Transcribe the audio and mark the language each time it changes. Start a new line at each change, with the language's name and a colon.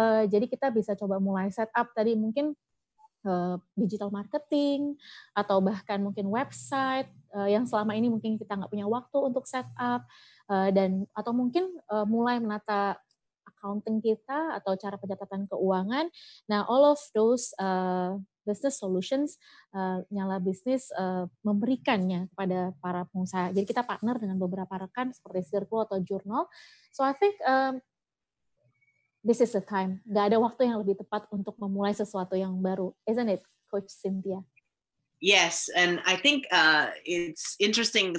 Indonesian: Jadi kita bisa coba mulai set up tadi mungkin digital marketing atau bahkan mungkin website yang selama ini mungkin kita nggak punya waktu untuk set up dan atau mungkin mulai menata accounting kita atau cara pencatatan keuangan. Nah,
English: all of those business solutions
Indonesian: Nyala Bisnis memberikannya kepada para pengusaha. Jadi kita partner dengan beberapa rekan seperti Circle atau Journal.
English: So I think this is the time.
Indonesian: Gak ada waktu yang lebih tepat untuk memulai sesuatu yang baru,
English: isn't it,
Indonesian: Coach Cynthia?
English: Yes, and I think it's interesting.